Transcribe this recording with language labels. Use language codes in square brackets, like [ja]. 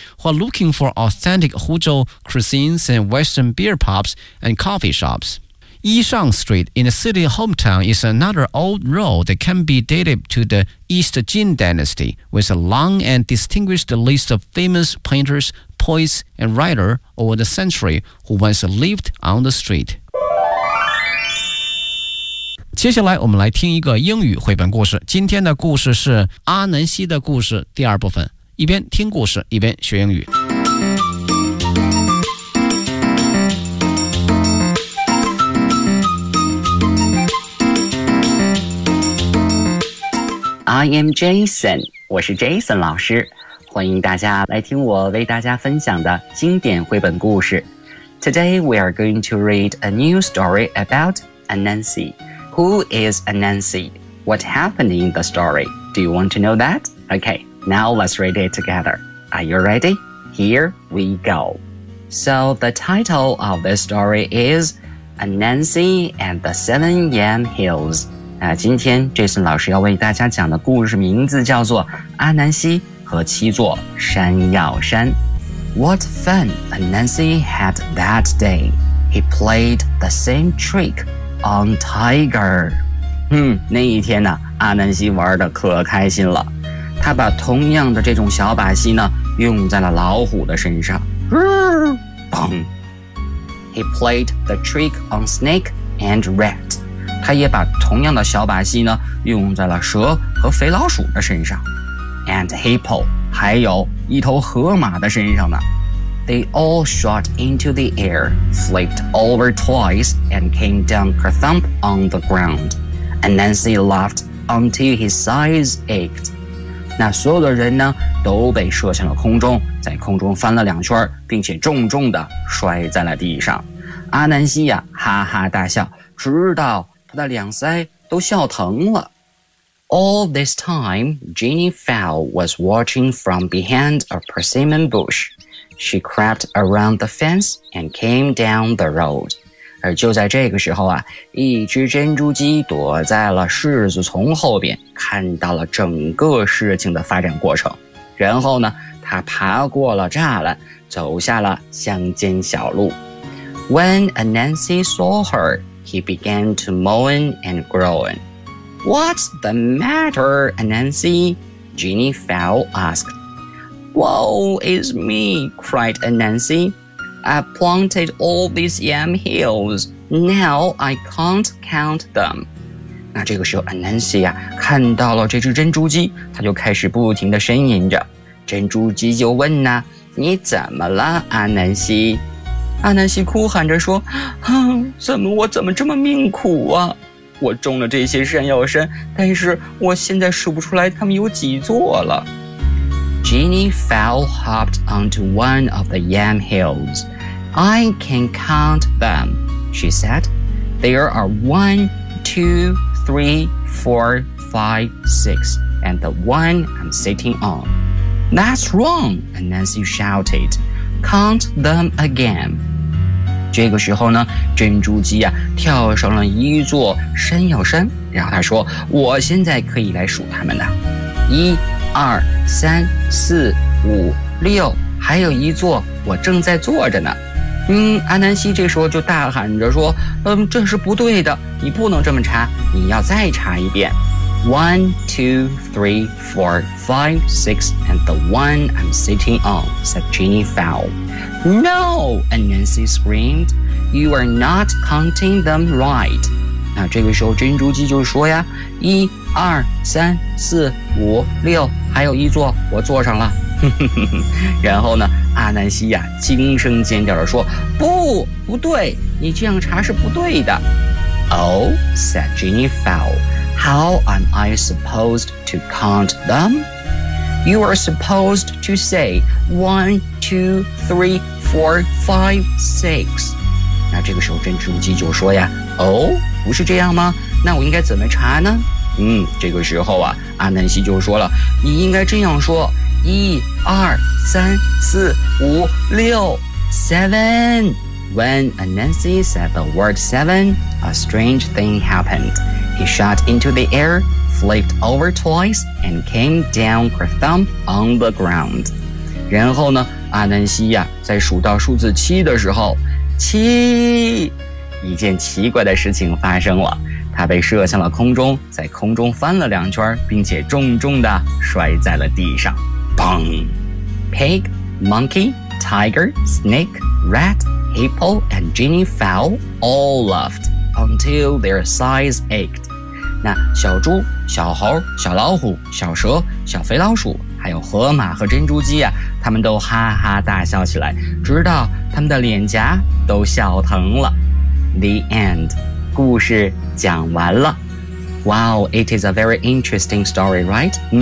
[en] While looking for authentic Huzhou cuisines and Western beer pubs and coffee shops, Yishang Street in the city hometown is another old road that can be dated to the East Jin Dynasty with a long and distinguished list of famous painters, poets, and writers over the century who once lived on the street. [zh] 接下来我们来听一个英语绘本故事。今天的故事是阿南西的故事第二部分。一边听故事，一边学英语。 [en] I am Jason， [zh] 我是 Jason 老师，欢迎大家来听我为大家分享的经典绘本故事。 [en] Today we are going to read a new story about Anansi. Who is Anansi? What happened in the story? Do you want to know that? Okay, now let's read it together. Are you ready? Here we go. So the title of this story is Anansi and the Seven Yam Hills. [zh] 今天 Jason 老师要为大家讲的故事名字叫做阿南西和七座山药山。 [en] What fun Anansi had that day. He played the same trick. On Tiger. [zh] 那一天呢，阿南西玩得可开心了。他把同样的这种小把戏呢，用在了老虎的身上。砰。 [en] He played the trick on Snake and Rat. [zh] 他也把同样的小把戏呢，用在了蛇和肥老鼠的身上。 [en] And Hippo, [zh] 还有一头河马的身上呢。 [en] They all shot into the air, flipped over twice, and came down kerthump on the ground. Anansi laughed until his sides ached. [zh] 那所有的人呢，都被射向了空中，在空中翻了两圈，并且重重地摔在了地上。阿南西呀，哈哈大笑，直到他的两腮都笑疼了。 [en] All this time, Jeannie Fowl was watching from behind a persimmon bush. She crept around the fence and came down the road. [zh] 而就在这个时候啊，一只珍珠鸡躲在了柿子丛后边，看到了整个事情的发展过程。然后呢，它爬过了栅栏，走下了乡间小路。 [en] When Anansi saw her, he began to moan and groan. What's the matter, Anansi? Jeannie Fowl asked. Woe is me, cried Anansi. I planted all these yam hills. Now I can't count them. [zh] 那这个时候 Anansi 啊，看到了这只珍珠鸡，他就开始不停地呻吟着。珍珠鸡就问呢，你怎么了 Anansi? Anansi 哭喊着说，怎么这么命苦啊？我种了这些山药山，但是我现在数不出来它们有几座了。 [en] Ginny fell hopped onto one of the yam hills. I can count them, she said. There are 1, 2, 3, 4, 5, 6, and the one I'm sitting on. That's wrong, Anansi shouted. Count them again. [zh] 这个时候呢，珍珠鸡啊跳上了一座山药山，然后他说，我现在可以来数他们的，1、2、3、4、5、6，还有一座我正在坐着呢。阿南西这时候就大喊着说，这是不对的，你不能这么查，你要再查一遍。 [en] 1, 2, 3, 4, 5, 6 and the one I'm sitting on, said Ginny Fowl. No, Anansi screamed. You are not counting them right. [zh] 那这个时候珍珠鸡就说呀，一二三四五六，还有一座我坐上了。然后呢，阿南西呀惊声尖叫地说，不，不对，你这样查是不对的。 [en] Oh, said Ginny Fowl. How am I supposed to count them? You are supposed to say 1, 2, 3, 4, 5, 6. [zh] 那这个时候珍珠鸡就说呀，哦，不是这样吗？那我应该怎么查呢？这个时候啊，阿南西就说了，你应该这样说，1, 2, 3, 4, 5, 6, 7. [en] When Anansi said the word 7, a strange thing happened. He shot into the air. Flipped over twice and came down kerthump on the ground. [zh] 然后呢，阿南西呀，在数到数字七的时候，七，一件奇怪的事情发生了，他被射向了空中，在空中翻了两圈，并且重重地摔在了地上。 [en] 砰 ！Pig, monkey, tiger, snake, rat, hippo, and Ginny fell all laughed until their sides ached. [zh] 那小猪、小猴、小老虎、小蛇、小肥老鼠，还有河马和珍珠鸡啊，他们都哈哈大笑起来，直到他们的脸颊都笑疼了。 [en] The end. [zh] 故事讲完了。 [en] Wow, it is a very interesting story, right?